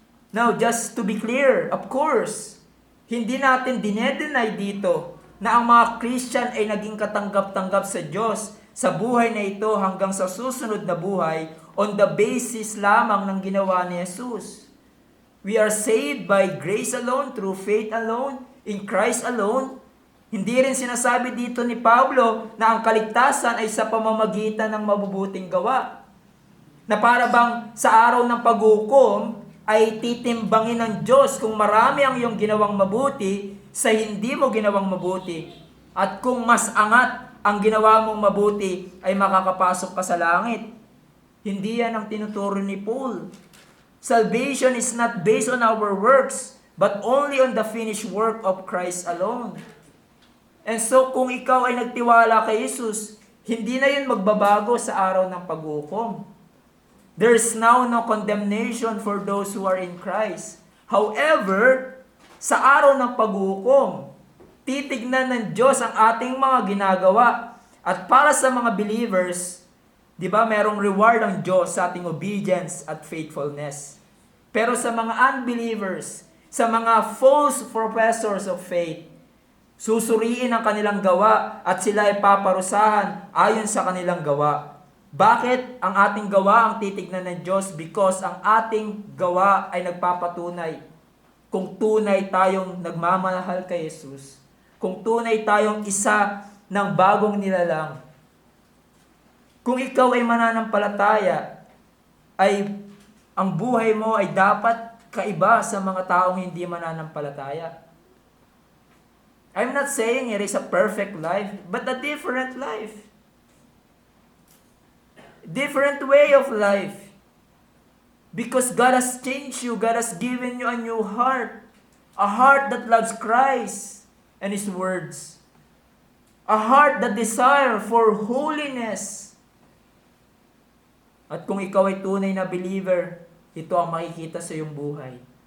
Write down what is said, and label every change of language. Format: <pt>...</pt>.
<en>Now, just to be clear, of course,</en> <tl>hindi natin dinedenay dito na ang mga Christian ay naging katanggap-tanggap sa Diyos sa buhay na ito hanggang sa susunod na buhay</tl> <en>on the basis</en> <tl>lamang ng ginawa ni Jesus.</tl> <en>We are saved by grace alone, through faith alone, in Christ alone.</en> <tl>Hindi rin sinasabi dito ni Pablo na ang kaligtasan ay sa pamamagitan ng mabubuting gawa. Na para bang sa araw ng paghukom ay titimbangin ng Diyos kung marami ang iyong ginawang mabuti sa hindi mo ginawang mabuti. At kung mas angat ang ginawa mong mabuti ay makakapasok ka sa langit. Hindi yan ang tinuturo ni Paul.</tl> <en>Salvation is not based on our works, but only on the finished work of Christ alone. And so,</en> <tl>kung ikaw ay nagtiwala kay Jesus, hindi na yun magbabago sa araw ng paghukom.</tl> <en>There is now no condemnation for those who are in Christ. However,</en> <tl>sa araw ng paghukom, titignan ng Diyos ang ating mga ginagawa. At para sa mga believers, di ba, merong reward ang Diyos sa ating obedience at faithfulness. Pero sa mga unbelievers, sa mga</tl> <en>false professors of faith,</en> <tl>susuriin ang kanilang gawa at sila ay paparusahan ayon sa kanilang gawa. Bakit ang ating gawa ang titignan ng Diyos?</tl> <en>Because</en> <tl>ang ating gawa ay nagpapatunay kung tunay tayong nagmamahal kay Jesus, kung tunay tayong isa ng bagong nilalang. Kung ikaw ay mananampalataya, ay ang buhay mo ay dapat kaiba sa mga taong hindi mananampalataya.</tl> <en>I'm not saying it is a perfect life, but a different life. Different way of life. Because God has changed you. God has given you a new heart. A heart that loves Christ and His words. A heart that desire for holiness.</en> <tl>At kung ikaw ay tunay na believer, ito ang makikita sa iyong buhay.</tl>